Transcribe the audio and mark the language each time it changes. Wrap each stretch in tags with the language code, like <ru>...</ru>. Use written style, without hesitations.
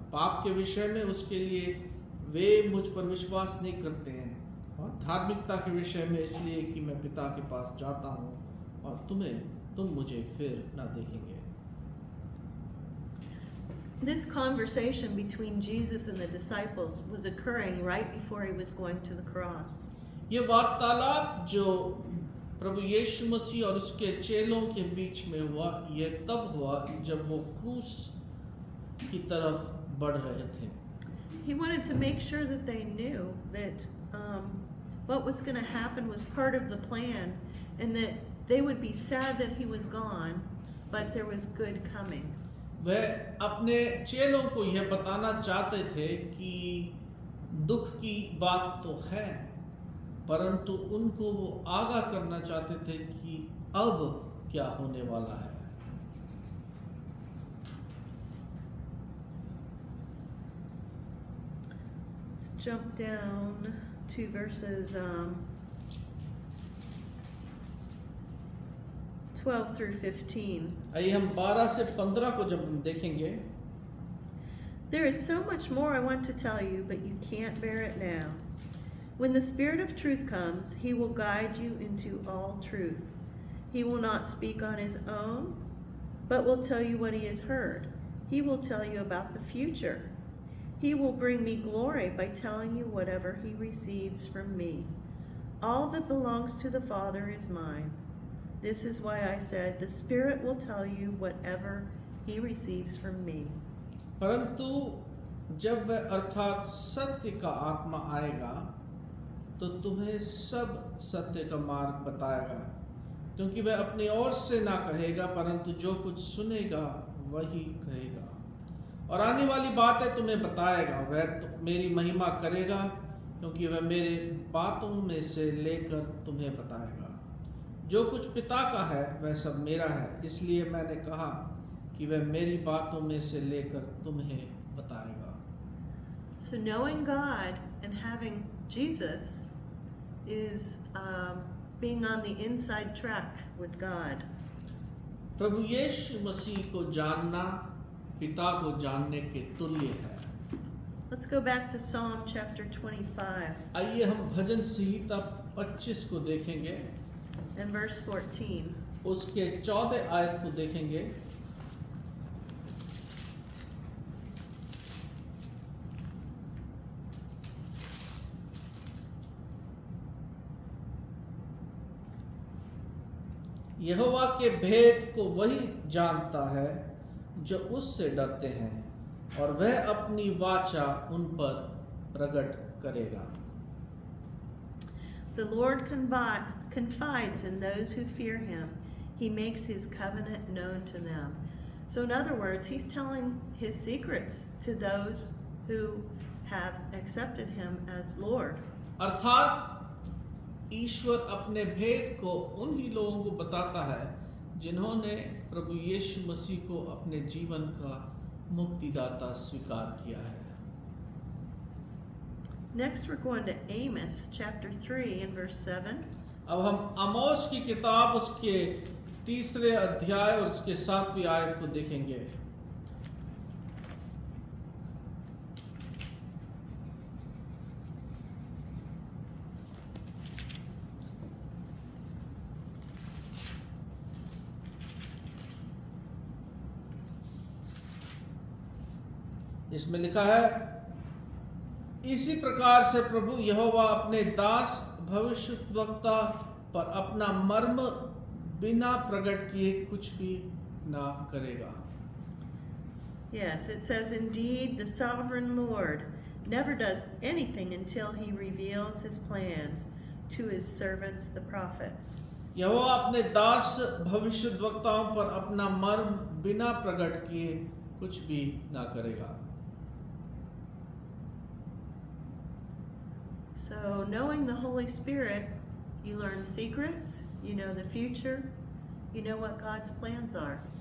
<hi>पाप के विषय में उसके लिए वे मुझ पर विश्वास नहीं करते हैं, और धार्मिकता के विषय में इसलिए कि मैं पिता के पास जाता हूँ और तुम मुझे फिर न देखेंगे।</hi> <en>This conversation between Jesus and the disciples was occurring right before he was going to the cross.</en> <hi>ये वार्तालाप जो प्रभु यीशु मसीह और उसके चेलों के बीच में हुआ, ये तब हुआ जब वो क्रूस की तरफ बढ़ रहे थे।</hi> <en>He wanted to make sure that they knew that what was going to happen was part of the plan, and that they would be sad that he was gone, but there was good coming.</en> <hi>वह अपने चेलों को यह बताना चाहते थे कि दुख की बात तो है, परंतु उनको वो आगाह करना चाहते थे कि अब क्या होने वाला है।</hi> <en>Let's jump down to verses 12 through 15.</en> <hi>आइए हम 12 से 15 को जब हम देखेंगे।</hi> <en>There is so much more I want to tell you, but you can't bear it now. When the Spirit of truth comes, he will guide you into all truth. He will not speak on his own, but will tell you what he has heard. He will tell you about the future. He will bring me glory by telling you whatever he receives from me. All that belongs to the Father is mine. This is why I said, the Spirit will tell you whatever he receives from me.</en> <hi>परंतु जब वह अर्थात सत्य का आत्मा आएगा तो तुम्हें सब सत्य का मार्ग बताएगा, क्योंकि वह अपनी ओर से ना कहेगा, परंतु जो कुछ सुनेगा वही कहेगा, और आने वाली बातें तुम्हें बताएगा। वह तो मेरी महिमा करेगा, क्योंकि वह मेरे बातों में से लेकर तुम्हें बताएगा। जो कुछ पिता का है वह सब मेरा है, इसलिए मैंने कहा कि वह मेरी बातों में से लेकर तुम्हें बताएगा।</hi> <en>So knowing God and having Jesus is being on the inside track with God.</en> <hi>प्रभु यीशु मसीह को जानना पिता को जानने के तुल्य है।</hi> <en>Let's go back to Psalm chapter 25</en> <hi>आइए हम भजन संहिता 25 को देखेंगे,</hi> <en>and verse 14.</en> <hi>उसके 14 आयत को देखेंगे। यहोवा के भेद को वही जानता है जो उससे डरते हैं, और वह अपनी वाचा उन पर प्रकट करेगा।</hi> <en>The Lord confides in those who fear him. He makes his covenant known to them. So in other words, he's telling his secrets to those who have accepted him as Lord.</en> <hi>अर्थात ईश्वर अपने भेद को उन ही लोगों को बताता है जिन्होंने प्रभु यीशु मसीह को अपने जीवन का मुक्तिदाता स्वीकार किया है।</hi> <en>Next we're going to Amos chapter 3 and verse 7.</en> <hi>अब हम आमोस की किताब उसके 3 अध्याय और उसके 7वीं आयत को देखेंगे। इसमें लिखा है, इसी प्रकार से प्रभु यहोवा अपने दास भविष्यद्वक्ता पर अपना मर्म बिना प्रकट किए कुछ भी ना करेगा।</hi> <en>Yes, it says, indeed, the sovereign Lord never does anything until he reveals his plans to his servants, the prophets.</en> <hi>यहोवा अपने दास भविष्यद्वक्ताओं पर अपना मर्म बिना प्रकट किए कुछ भी ना करेगा.</hi> <en>So, knowing the Holy Spirit, you learn secrets, you know the future, you know what God's plans are.</en>